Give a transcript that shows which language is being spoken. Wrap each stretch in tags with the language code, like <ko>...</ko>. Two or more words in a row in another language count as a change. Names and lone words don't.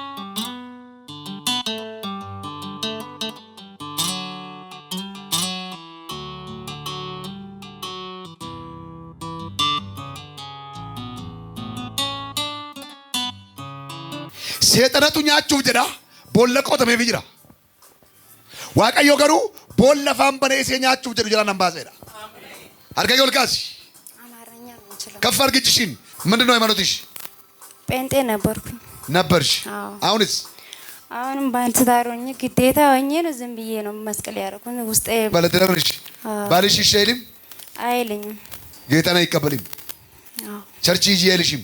<om>Seexanatu nyaachuuf jedha boolla qotamee fi jira. Waaqayyo garuu boolla afaan baneesee nyaachuuf jedhu jala nan baaseedha. Harka kee ol kaasi.</om> <am>ከፍ አድርጊ እጅሽን። ምንድን ነው ሃይማኖትሽ? ጴንጤ ነበርኩኝ። ነበርሽ? አሁንስ? አሁንም ባለትዳር ሆኜ ግዴታ ሆኜ ነው ዝም ብዬ ነው መስቀል ያደረኩት ውስጤ። ባለትዳር ነሽ? ባልሽ እሺ አይልም? አይልኝም። ጌታን አይቀበልም? ቸርች ሂጂ አይልሽም?</am>